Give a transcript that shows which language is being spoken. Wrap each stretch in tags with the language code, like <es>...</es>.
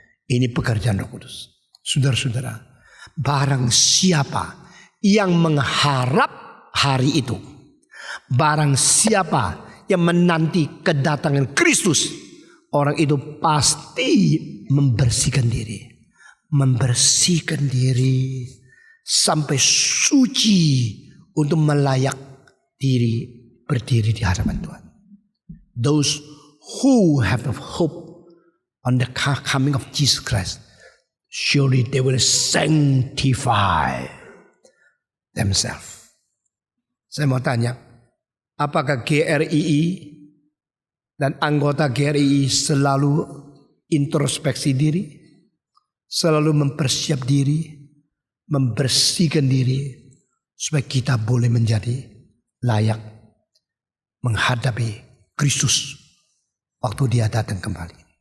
<id>Ini pekerjaan Roh Kudus. Saudara-saudara, barang siapa yang mengharap hari itu, barang siapa yang menanti kedatangan Kristus, orang itu pasti membersihkan diri. Membersihkan diri sampai suci untuk melayak diri berdiri di hadapan Tuhan.</id> <en>Those who have hope on the coming of Jesus Christ, surely they will sanctify themselves.</en> <id>Saya mau tanya, apakah GRII dan anggota GRII selalu introspeksi diri, selalu mempersiap diri, membersihkan diri supaya kita boleh menjadi layak menghadapi Kristus waktu dia datang kembali.</id>